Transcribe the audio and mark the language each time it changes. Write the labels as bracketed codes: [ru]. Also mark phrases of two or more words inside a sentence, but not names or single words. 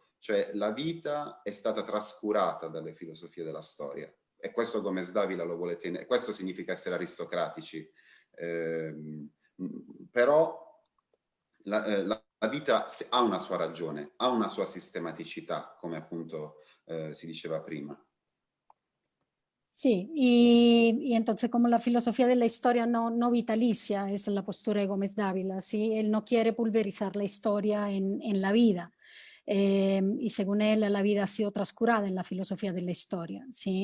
[it] Cioè la vita è stata trascurata dalle filosofie della storia e questo Gómez Dávila lo vuole tenere, questo significa essere aristocratici, però la vita ha una sua ragione, ha una sua sistematicità, come appunto si diceva prima. [es] sí. Y entonces como la filosofía de la historia no vitalicia es la postura de Gómez Dávila, ¿sí? Él no quiere pulverizar la historia en la vida. Y según él, la vida ha sido trascurada en la filosofía de la historia, ¿sí?